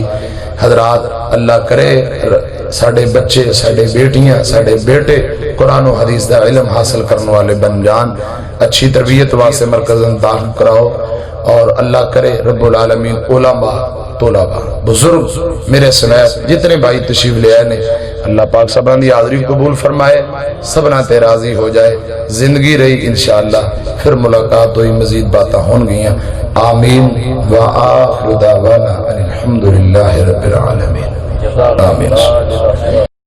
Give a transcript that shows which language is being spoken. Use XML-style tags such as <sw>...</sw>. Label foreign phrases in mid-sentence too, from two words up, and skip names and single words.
<pa>حضرات اللہ کرے ساڑھے بچے ساڑھے بیٹیاں ساڑھے بیٹے قرآن و حدیث دا علم حاصل کرنے والے بن جان. اچھی تربیت واسطے مرکز داخل کراؤ اور اللہ کرے</pa> <ar>رب العالمین</ar> <pa>علماء طلباء بزرگ میرے سمیت جتنے بھائی تشریف لے آئے نے اللہ پاک سبنا دی حاضری قبول فرمائے سبنا تے راضی ہو جائے. زندگی رہی انشاءاللہ پھر ملاقات ہوئی مزید باتیں ہون گئیاں.</pa> <ar>آمین وآخر دعوانا الحمدللہ رب العالمین. آمین.</ar>